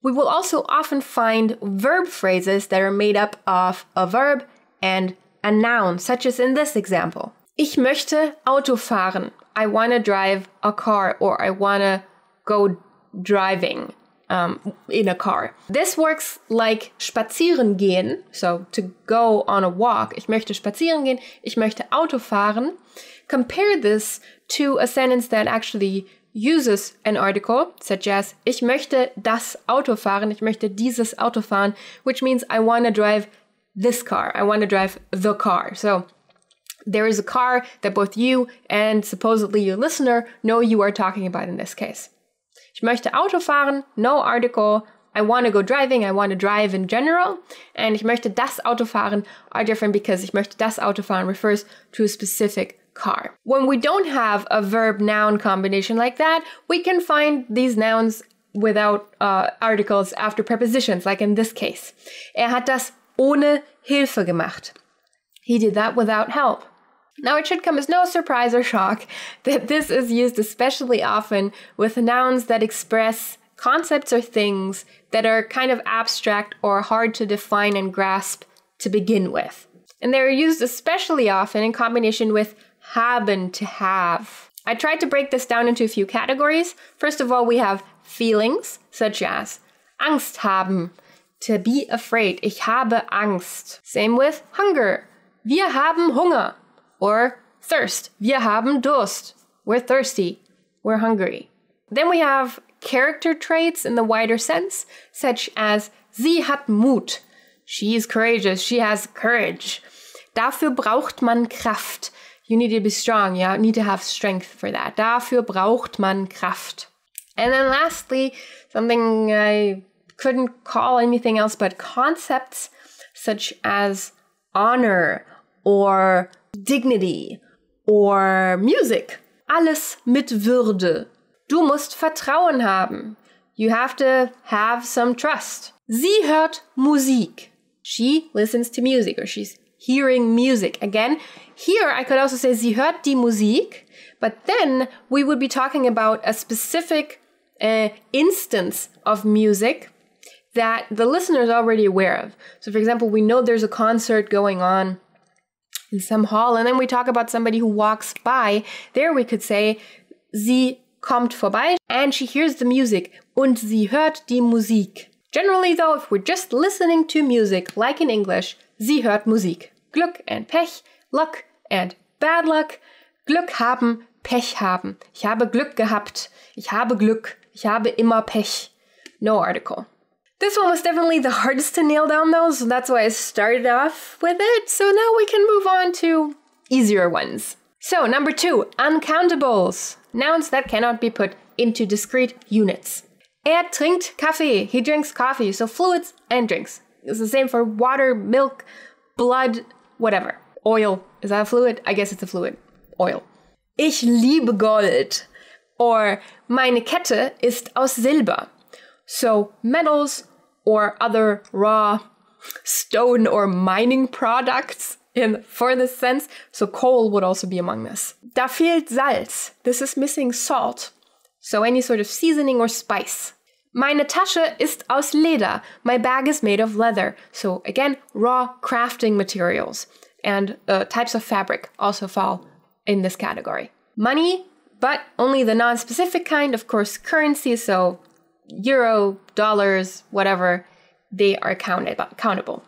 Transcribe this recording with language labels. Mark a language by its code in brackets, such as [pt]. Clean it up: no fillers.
[en] We will also often find verb phrases that are made up of a verb and a noun, such as in this example. [de] Ich möchte Auto fahren. [en] I want to drive a car, or I want to go driving in a car. This works like [de] spazieren gehen, [en] so to go on a walk. [de] Ich möchte spazieren gehen, ich möchte Auto fahren. [en] Compare this to a sentence that actually uses an article, such as [de] ich möchte das Auto fahren, [en] ich möchte dieses Auto fahren, which means I want to drive this car, I want to drive the car. So there is a car that both you and supposedly your listener know you are talking about in this case. [de] Ich möchte Auto fahren, [en] no article. I want to go driving, I want to drive in general. [de] And ich möchte das Auto fahren [en] are different because [de] ich möchte das Auto fahren [en] refers to a specific car. When we don't have a verb-noun combination like that, we can find these nouns without articles after prepositions, like in this case. [de] Hat das ohne Hilfe gemacht. [en] He did that without help. Now, it should come as no surprise or shock that this is used especially often with nouns that express concepts or things that are kind of abstract or hard to define and grasp to begin with. And they're used especially often in combination with haben, to have. I tried to break this down into a few categories. First of all, we have feelings, such as [de] Angst haben, [en] to be afraid. [de] Ich habe Angst. [en] Same with hunger. [de] Wir haben Hunger. [en] Or thirst. [de] Wir haben Durst. [en] We're thirsty. We're hungry. Then we have character traits in the wider sense, such as [de] sie hat Mut. [en] She is courageous. She has courage. [de] Dafür braucht man Kraft. [en] You need to be strong. You need to have strength for that. [de] Dafür braucht man Kraft. [en] And then lastly, something I couldn't call anything else but concepts, such as honor or dignity or music. [de] Alles mit Würde. Du musst Vertrauen haben. [en] You have to have some trust. [de] Sie hört Musik. [en] She listens to music, or she's hearing music. Again, here I could also say [de] sie hört die Musik, [en] but then we would be talking about a specific instance of music that the listener is already aware of. So for example, we know there's a concert going on in some hall, and then we talk about somebody who walks by. There we could say, [de] sie kommt vorbei, [en] and she hears the music, [de] und sie hört die Musik. [en] Generally though, if we're just listening to music, like in English, [de] sie hört Musik. [en] Glück and Pech, luck and bad luck. [de] Glück haben, Pech haben. Ich habe Glück gehabt. Ich habe Glück. Ich habe immer Pech. [en] No article. This one was definitely the hardest to nail down though, so that's why I started off with it. So now we can move on to easier ones. So number 2, uncountables. Nouns that cannot be put into discrete units. [de] Trinkt Kaffee. [en] He drinks coffee. So fluids and drinks. It's the same for water, milk, blood, whatever. Oil. Is that a fluid? I guess it's a fluid. Oil. [de] Ich liebe Gold. Or meine Kette ist aus Silber. [en] So metals or other raw stone or mining products for this sense. So coal would also be among this. [de] Da fehlt Salz. [en] This is missing salt. So any sort of seasoning or spice. [de] Meine Tasche ist aus Leder. [en] My bag is made of leather. So again, raw crafting materials and types of fabric also fall in this category. Money, but only the non-specific kind, of course, currency. So euro, dollars, whatever, they are countable.